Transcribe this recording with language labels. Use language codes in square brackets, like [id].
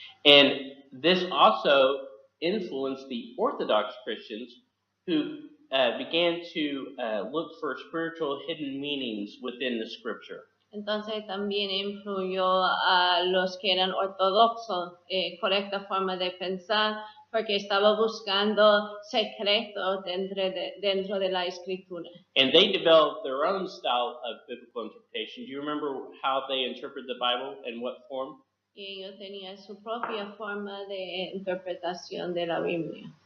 [en] And this also influenced the Orthodox Christians who began to look for spiritual hidden meanings within the scripture. [es] Entonces también influyó a los que eran ortodoxos, correcta forma de pensar, porque estaba buscando secretos dentro de la escritura. [en] And they developed their own style of biblical interpretation. Do you remember how they interpret the Bible and what form? [es] Y ellos tenían su propia forma de interpretación de la Biblia.